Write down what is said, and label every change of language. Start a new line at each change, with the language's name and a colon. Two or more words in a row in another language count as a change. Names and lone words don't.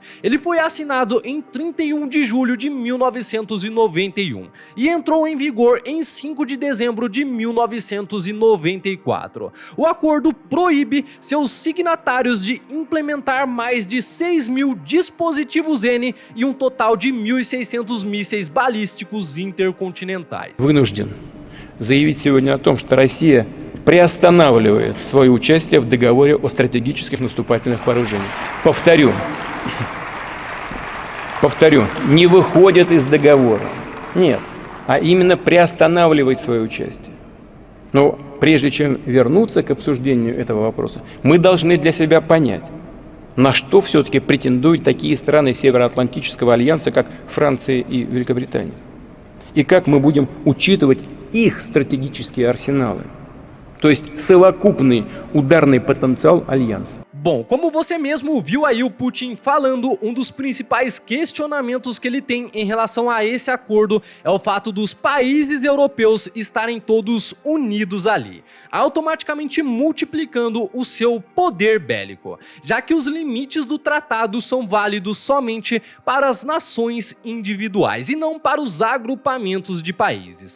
Portuguese: Ele foi assinado em 31 de julho de 1991 e entrou em vigor em 5 de dezembro de 1994. O acordo proíbe seus signatários de implementar mais de 6.000 dispositivos N e um total de 1.600 mísseis balísticos intercontinentais.
Russian: Вынужден заявить сегодня о том, что Россия приостанавливает свое участие в договоре о стратегических наступательных вооружениях. Повторю, не выходит из договора. Нет, а именно приостанавливает свое участие. Но прежде чем вернуться к обсуждению этого вопроса, мы должны для себя понять, на что все-таки претендуют такие страны Североатлантического альянса, как Франция и Великобритания. И как мы будем учитывать их стратегические арсеналы, то есть совокупный ударный потенциал альянса.
Portuguese: Bom, como você mesmo viu aí o Putin falando, um dos principais questionamentos que ele tem em relação a esse acordo é o fato dos países europeus estarem todos unidos ali, automaticamente multiplicando o seu poder bélico, já que os limites do tratado são válidos somente para as nações individuais e não para os agrupamentos de países.